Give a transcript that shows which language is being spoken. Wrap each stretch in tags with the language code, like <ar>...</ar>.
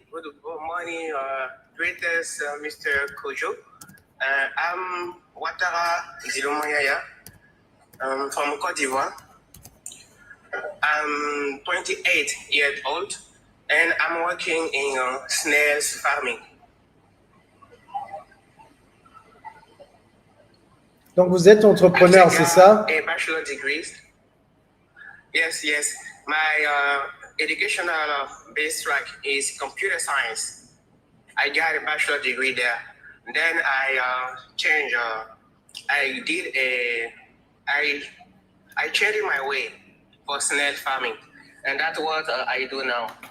<en>Good morning, greatest Mr. Kojo. I'm Ouattara Zilomoyaya. I'm from Côte d'Ivoire. I'm 28 years old, and I'm working in snails farming.</en> <fr>Donc vous êtes entrepreneur, c'est ça?</fr> <en>A bachelor degree. Yes. My educational base track is computer science. I got a bachelor degree there. Then I changed. I changed my way for snail farming, and that's what I do now.</en>